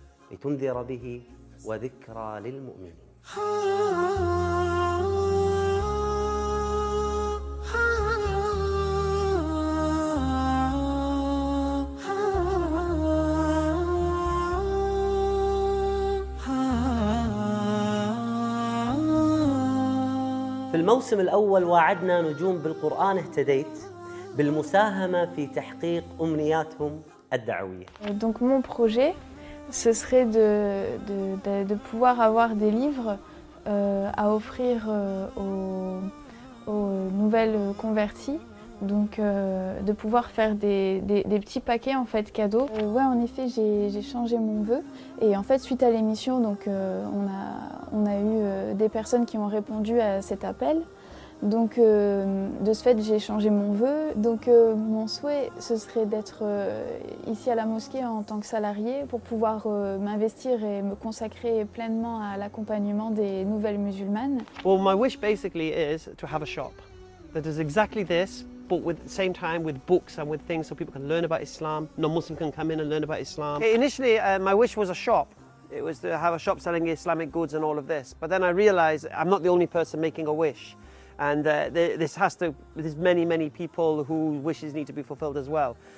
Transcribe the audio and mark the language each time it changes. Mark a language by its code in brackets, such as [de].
[ar] لتنذر به وذكرى للمؤمنين في الموسم الأول وعدنا نجوم بالقرآن اهتديت بالمساهمة في تحقيق أمنياتهم الدعوية. [fr] Donc mon projet, ce serait de pouvoir avoir des livres à offrir aux nouvelles converties. Donc de pouvoir faire des petits paquets en fait cadeaux. Ouais, en effet, j'ai changé mon vœu et en fait suite à l'émission, donc on a eu des personnes qui ont répondu à cet appel. Donc de ce fait, j'ai changé mon vœu. Donc mon souhait, ce serait d'être ici à la mosquée en tant que salarié pour pouvoir m'investir et me consacrer pleinement à l'accompagnement des nouvelles musulmanes. [en] Well, my wish basically is to have a shop that is exactly this. But with the same time with books and with things so people can learn about Islam, non-Muslim can come in and learn about Islam. Okay, initially, my wish was a shop. It was to have a shop selling Islamic goods and all of this. But then I realized I'm not the only person making a wish. And there's many, many people whose wishes need to be fulfilled as well.